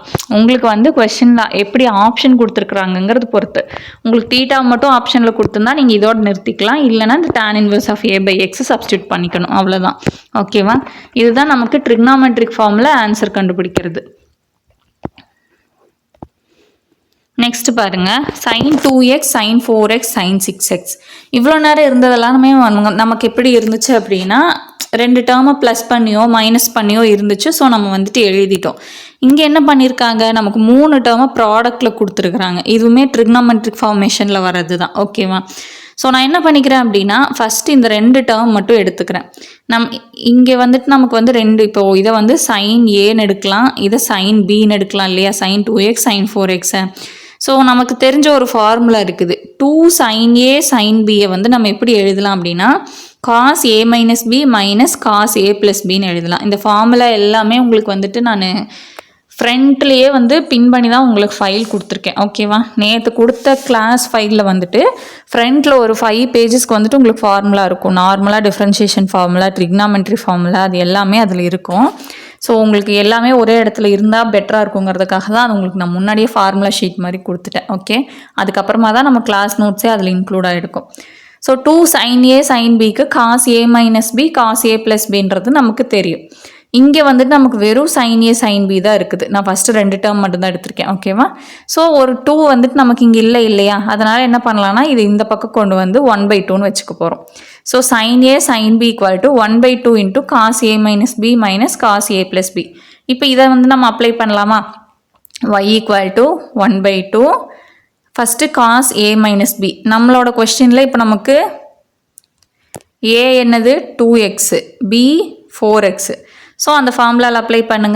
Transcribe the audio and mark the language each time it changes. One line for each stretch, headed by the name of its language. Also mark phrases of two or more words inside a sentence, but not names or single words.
Tamil: உங்களுக்கு வந்து கொஸ்டினில் எப்படி ஆப்ஷன் கொடுத்துருக்குறாங்கங்கிறது பொறுத்து. உங்களுக்கு தீட்டா மட்டும் ஆப்ஷனில் கொடுத்துருந்தா நீங்கள் இதோடு நிறுத்திக்கலாம். இல்லைனா இந்த
English: tan inverse of a/x substitute
Tamil: பண்ணிக்கணும், அவ்வளோதான். ஓகேவா, இதுதான் நமக்கு
English: trigonometric form
Tamil: ஆன்சர் கண்டுபிடிக்கிறது. நெக்ஸ்ட் பாருங்க,
English: sin 2x sin 4x sin 6x.
Tamil: இவ்வளோ நேரம் இருந்ததெல்லாமே நமக்கு எப்படி இருந்துச்சு அப்படின்னா, ரெண்டு டேர்மை ப்ளஸ் பண்ணியோ மைனஸ் பண்ணியோ இருந்துச்சு. ஸோ நம்ம வந்துட்டு எழுதிட்டோம். இங்கே என்ன பண்ணியிருக்காங்க, நமக்கு 3 டேர்மை ப்ராடக்டில் கொடுத்துருக்குறாங்க. இதுவுமே
English: trigonometric formation
Tamil: வர்றது தான். ஓகேவா, ஸோ நான் என்ன பண்ணிக்கிறேன் அப்படின்னா, ஃபஸ்ட்டு இந்த 2 டேர்ம் மட்டும் எடுத்துக்கிறேன். இங்கே வந்துட்டு நமக்கு வந்து 2, இப்போது இதை வந்து sin ஏன்னு எடுக்கலாம், இதை sin பின்னு எடுக்கலாம் இல்லையா,
English: sin 2x sin 4x.
Tamil: ஸோ நமக்கு தெரிஞ்ச ஒரு ஃபார்முலா இருக்குது. 2
English: sin a sin bயை
Tamil: வந்து நம்ம எப்படி எழுதலாம் அப்படின்னா,
English: cos a minus b minus cos a plus bன்னு எழுதலாம்.
Tamil: இந்த ஃபார்முலா எல்லாமே உங்களுக்கு வந்துட்டு நான் ஃப்ரண்ட்லேயே வந்து பின் பண்ணி தான் உங்களுக்கு ஃபைல் கொடுத்துருக்கேன். ஓகேவா, நேற்று கொடுத்த
English: class file
Tamil: வந்துட்டு ஃப்ரண்ட்டில் ஒரு 5 பேஜஸ்க்கு வந்துட்டு உங்களுக்கு ஃபார்முலா இருக்கும். நார்மலாக
English: differentiation formula, trigonometry formula,
Tamil: அது எல்லாமே அதில் இருக்கும். ஸோ உங்களுக்கு எல்லாமே ஒரே இடத்துல இருந்தால் பெட்டராக இருக்குங்கிறதுக்காக தான் அது உங்களுக்கு நான் முன்னாடியே
English: formula sheet
Tamil: மாதிரி கொடுத்துட்டேன். ஓகே, அதுக்கப்புறமா தான் நம்ம
English: class notes
Tamil: அதில் இன்க்ளூட் ஆகிருக்கும்.
English: ஸோ 2 sin a sin bக்கு cos a minus b cos a plus bன்றது
Tamil: நமக்கு தெரியும். இங்கே வந்துட்டு நமக்கு வெறும்
English: sin a sin b
Tamil: தான் இருக்குது. நான் ஃபஸ்ட்டு 2 டேர்ம் மட்டும்தான் எடுத்திருக்கேன். ஓகேவா, ஸோ ஒரு 2 வந்துட்டு நமக்கு இங்கே இல்லை இல்லையா, அதனால் என்ன பண்ணலான்னா இது இந்த பக்கம் கொண்டு வந்து 1/2ன்னு வச்சுக்க போகிறோம்.
English: ஸோ sin a sin b = 1/2 இன்ட்டு cos a minus b minus cos a plus b.
Tamil: இப்போ இதை வந்து நம்ம அப்ளை பண்ணலாமா, y = 1/2 ஃபஸ்ட்டு
English: cos a minus b.
Tamil: நம்மளோட கொஸ்டினில் இப்போ நமக்கு a என்னது 2x, b 4x. ஸோ அந்த
English: formula apply
Tamil: பண்ணுங்கள்.